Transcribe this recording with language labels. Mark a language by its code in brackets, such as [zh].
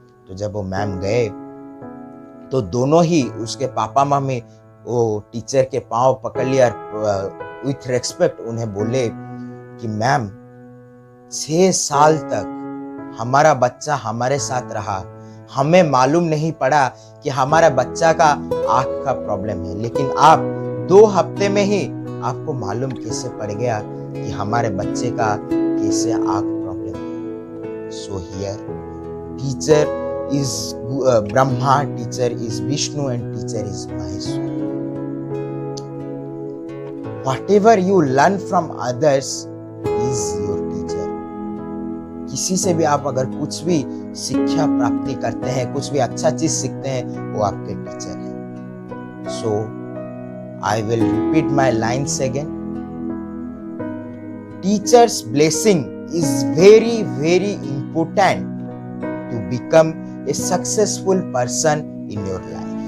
[hi] तो जब वो मैम गए तो दोनों ही उसके पापा मम्मी वो टीचर के पांव पकड़ लिया और [en] with respect [hi] उन्हें बोले कि मैम, 6 साल तक हमारा बच्चा हमारे साथ रहा, हमें मालूम नहीं पड़ा कि हमारा बच्चा का आंख का प्रॉब्लम है, लेकिन आप 2 हफ्ते में ही आपको मालूम कैसे पड़ गया कि हमारे बच्चे का कैसे आंख प्रॉब्लम है। [en] So here teacher is Brahma, teacher is Vishnu and teacher is Maheshwar. Whatever you learn from others is your teacher. [hi] किसी से भी आप अगर कुछ भी शिक्षा प्राप्ति करते हैं, कुछ भी अच्छा चीज सीखते हैं, वो आपके टीचर हैं। [en] So I will repeat my lines again. Teacher's blessing is very, very important to become a successful person in your life.